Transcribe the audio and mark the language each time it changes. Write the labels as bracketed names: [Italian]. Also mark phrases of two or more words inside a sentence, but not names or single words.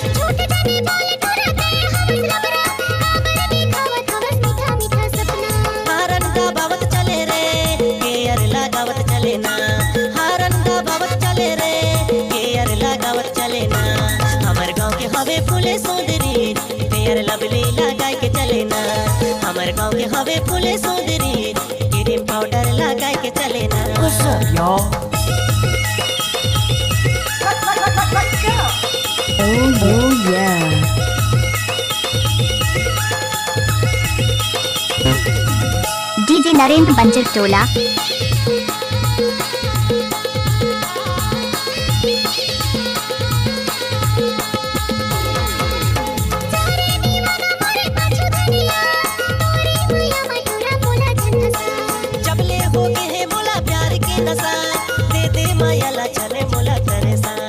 [Chhattisgarhi] हारन गावत चले रे केयर लगावत चले ना। हारन गावत चले रे केयर लगावत चले ना। हमर गाँव के हवे फूले सुंदरी फेयर लवली लगा के चले ना। हमर गाँव के हवे फूले सुंदरी क्रीम पाउडर लगा के चले ना। [English] What's up, y'all? Oh yeah. [Chhattisgarhi] डीजे नरेंद्र बंजर टोला। जबले हो गए है मोला प्यार के नशा दे दे मायाला चले मोला तरसा।